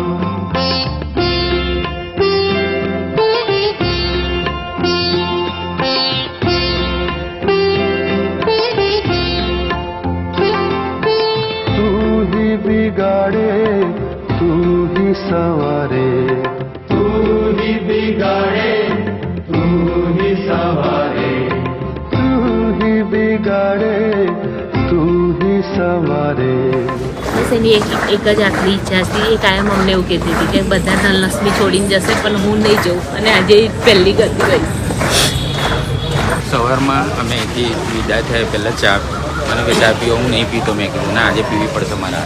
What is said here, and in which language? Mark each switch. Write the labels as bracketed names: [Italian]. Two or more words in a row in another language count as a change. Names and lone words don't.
[Hindi] बिगाड़े तू ही सवारे, तू ही बिगाड़े तू ही सवारे, तू ही बिगाड़े तू ही सवारे। [Gujarati] બસ એની એક જ આખરી ઈચ્છા હતી। એ કાયમ અમને એવું કહેતી હતી કે બધા ધનલક્ષ્મી છોડીને જશે પણ હું નહીં જઉં, અને આજે પહેલી ગતિ ગઈ। સવારમાં અમે અહીંથી વિદાય થયા પહેલાં ચા અને કે ચા પીવો, હું નહીં પીતો, મેં કીધું ના આજે પીવી પડશે મારા।